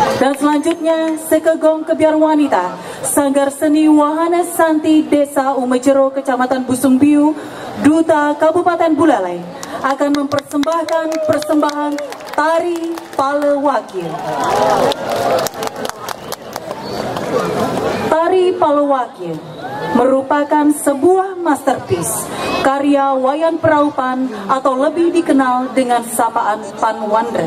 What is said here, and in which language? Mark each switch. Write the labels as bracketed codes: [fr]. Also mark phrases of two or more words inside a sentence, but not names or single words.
[id] Dan selanjutnya Sekegong Kebiar Wanita Sanggar Seni Wahana Santi Desa Umejero Kecamatan Busungbiu Duta Kabupaten Buleleng akan mempersembahkan persembahan Tari Palewakir. Tari Palewakir merupakan sebuah masterpiece karya Wayan Praupan atau lebih dikenal dengan sapaan Panwandres.